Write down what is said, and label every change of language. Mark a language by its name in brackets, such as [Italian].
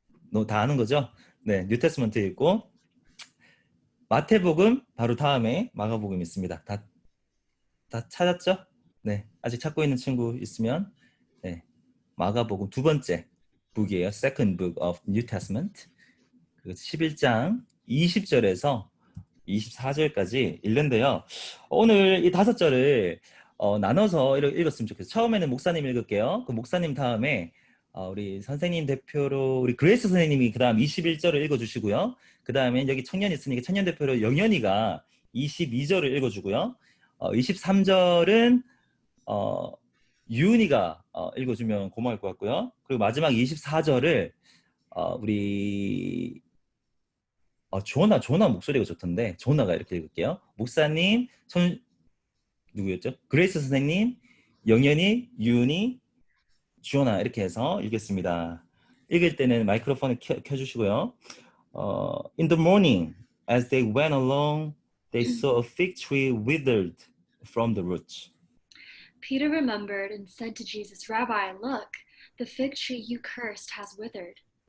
[Korean] 너 다 아는 거죠? 네, 뉴테스먼트 있고 마태복음 바로 다음에 마가복음 있습니다. 다 찾았죠? 네, 아직 찾고 있는 친구 있으면 네, 마가복음 두 번째 북이에요. [English] Second book of New Testament. [Korean] 11장 20절에서 24절까지 읽는데요. 오늘 이 5절을 나눠서 읽었으면 좋겠어요. 처음에는 목사님 읽을게요. 그 목사님 다음에 우리 선생님 대표로 우리 그레이스 선생님이 그 다음 21절을 읽어주시고요. 그 다음에 여기 청년 있으니까 청년 대표로 영현이가 22절을 읽어주고요. 23절은 유은이가 읽어주면 고마울 것 같고요. 그리고 마지막 24절을 우리 조나 목소리가 좋던데 조나가 이렇게 읽을게요. 목사님, 누구였죠? 그레이스 선생님, 영현이, 유은이, 주원아 이렇게 해서 읽겠습니다. 읽을 때는 마이크로폰을 켜주시고요. [English] In the morning, as they went along, they saw a fig tree withered from the roots. Peter remembered and said to Jesus, Rabbi, look, the fig tree you cursed has withered.